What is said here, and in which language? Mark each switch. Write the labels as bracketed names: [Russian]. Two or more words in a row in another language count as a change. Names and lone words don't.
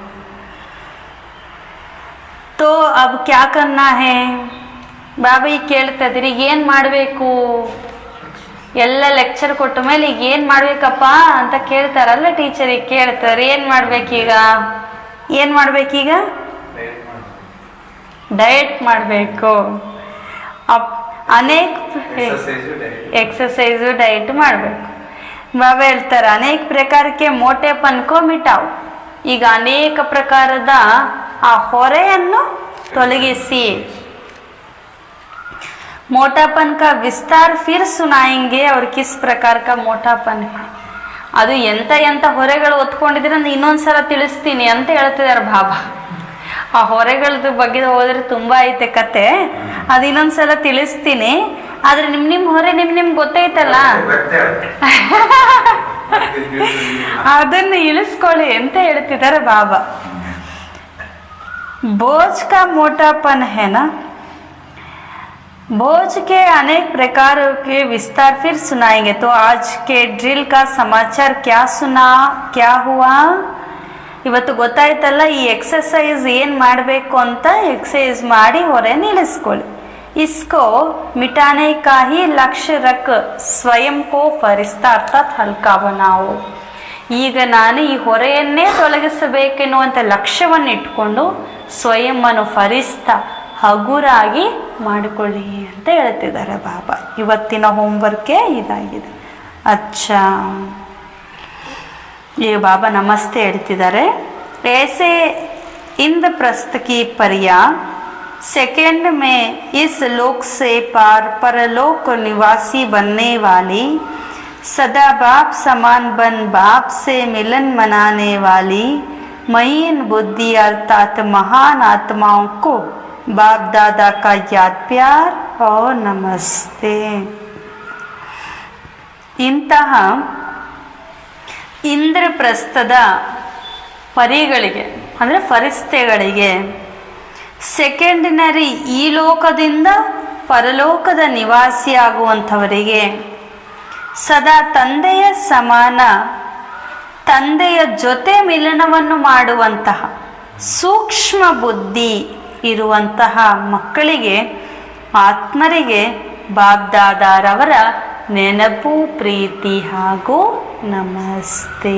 [Hindi] तो अब क्या करना है, [Kannada] ಬಾಬಾ ಈಗ ಕೇಳ್ತಾ ಇದ್ದೀರಿ ಏನು ಮಾಡಬೇಕು, ಎಲ್ಲ ಲೆಕ್ಚರ್ ಕೊಟ್ಟ ಮೇಲೆ ಈಗ ಏನು ಮಾಡ್ಬೇಕಪ್ಪ ಅಂತ ಕೇಳ್ತಾರಲ್ಲ ಟೀಚರಿಗೆ ಕೇಳ್ತಾರೆ, ಏನು ಮಾಡ್ಬೇಕೀಗ, ಏನು ಮಾಡ್ಬೇಕೀಗ, ಡಯಟ್ ಮಾಡಬೇಕು. ಅನೇಕ [English] exercise diet [Kannada] ಮಾಡಬೇಕು. ಬಾಬಾ ಹೇಳ್ತಾರೆ ಅನೇಕ ಪ್ರಕಾರಕ್ಕೆ [Hindi] मोटेपन को मिटाओ, [Kannada] ಈಗ ಅನೇಕ ಪ್ರಕಾರದ ಆ ಹೊರೆಯನ್ನು ತೊಲಗಿಸಿ. [Hindi] मोटापन का विस्तार फिर सुनाएंगे और किस प्रकार का मोटापन है. [Kannada] ಅದು ಎಂತ ಹೊರೆಗಳು ಒತ್ಕೊಂಡಿದ್ರೆ ನಾನು ಇನ್ನೊಂದ್ಸಲ ತಿಳಿಸ್ತೀನಿ ಅಂತ ಹೇಳ್ತಿದ್ದಾರೆ ಬಾಬಾ. ಆ ಹೊರೆಗಳದ ಬಗ್ಗೆ ಹೋದ್ರೆ ತುಂಬಾ ಐತೆ ಕತೆ, ಅದು ಇನ್ನೊಂದ್ಸಲ ತಿಳಿಸ್ತೀನಿ. ಆದ್ರೆ ನಿಮ್ಮ ಹೊರೆ ನಿಮ್ಗೆ ಗೊತ್ತೈತಲ್ಲ, ಅದನ್ನು ಇಳಿಸ್ಕೊಳ್ಳಿ ಅಂತ ಹೇಳ್ತಿದ್ದಾರೆ ಬಾಬಾ. [Hindi] बोझ का मोटापन है ना, बोझ के अनेक प्रकारों के विस्तार फिर सुनाएंगे. तो आज के ड्रिल का समाचार क्या सुना, क्या हुआ, [Kannada] ಇವತ್ತು ಗೊತ್ತಾಯ್ತಲ್ಲ ಈ ಎಕ್ಸಸೈಸ್ ಏನು ಮಾಡಬೇಕು ಅಂತ. ಎಕ್ಸಸೈಸ್ ಮಾಡಿ ಹೊರೆನ ಇಳಿಸ್ಕೊಳ್ಳಿ. [Hindi] इसको मिटाने का ही लक्ष्य रख स्वयं को फरिश्ता अर्थात हल्का बनाओ. [Kannada] ಈಗ ನಾನು ಈ ಹೊರೆಯನ್ನೇ ತೊಲಗಿಸಬೇಕೆನ್ನುವಂಥ ಲಕ್ಷ್ಯವನ್ನು ಇಟ್ಕೊಂಡು ಸ್ವಯಂವನ್ನು ಫರಿಸ್ತಾ ಹಗುರಾಗಿ ಮಾಡಿಕೊಳ್ಳಿ ಅಂತ ಹೇಳ್ತಿದ್ದಾರೆ ಬಾಬಾ. ಇವತ್ತಿನ ಹೋಮ್ವರ್ಕೇ ಇದಾಗಿದೆ. ಅಚ್ಚಾ, ಈಗ ಬಾಬಾ ನಮಸ್ತೆ ಹೇಳ್ತಿದ್ದಾರೆ. [Hindi] ऐसे इंद्रप्रस्थ की परिया सेकंड में इस लोक से पार परलोक निवासी बनने वाली, सदा बाप समान बन बाप से मिलन मनाने वाली महीन बुद्धि अर्थात महान आत्माओं को बाप दादा का याद प्यार और नमस्ते. [Kannada] ಇಂತಹ ಇಂದ್ರಪ್ರಸ್ಥದ ಪರಿಗಳಿಗೆ ಅಂದರೆ ಫರಿಸ್ತೆಗಳಿಗೆ, ಸೆಕೆಂಡಿನರಿ ಈ ಲೋಕದಿಂದ ಪರಲೋಕದ ನಿವಾಸಿಯಾಗುವಂಥವರಿಗೆ, ಸದಾ ತಂದೆಯ ಸಮಾನ ತಂದೆಯ ಜೊತೆ ಮಿಲನವನ್ನು ಮಾಡುವಂತಹ ಸೂಕ್ಷ್ಮ ಬುದ್ಧಿ ಇರುವಂತಹ ಮಕ್ಕಳಿಗೆ, ಆತ್ಮರಿಗೆ ಬಾಬ್ದಾದಾರವರ ನೆನಪು, ಪ್ರೀತಿ ಹಾಗೂ ನಮಸ್ತೆ.